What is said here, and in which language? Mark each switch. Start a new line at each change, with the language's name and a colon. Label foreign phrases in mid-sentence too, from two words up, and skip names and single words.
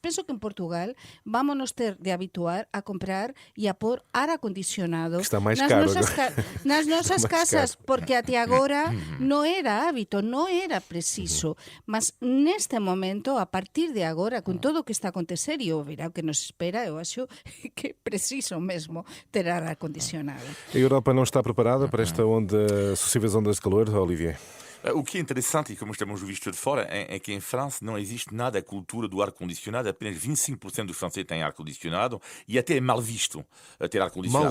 Galician: Penso que en Portugal vámonos ter de habituar a comprar e a pôr ar acondicionado Que está máis nas caro nosas, agora. nas nosas Está máis casas, caro. porque até agora non era hábito, non era preciso. Mas neste momento, a partir de agora, con todo o que está a acontecer e o verão que nos espera, eu acho que é preciso mesmo ter ar acondicionado.
Portuguese: A Europa não está preparada para esta onda, sucessivas ondas de calor, Olivier? O que é interessante, e como estamos visto de fora, é que em França não existe nada a cultura do ar-condicionado. Apenas 25% dos franceses têm ar-condicionado e até é mal visto ter ar-condicionado.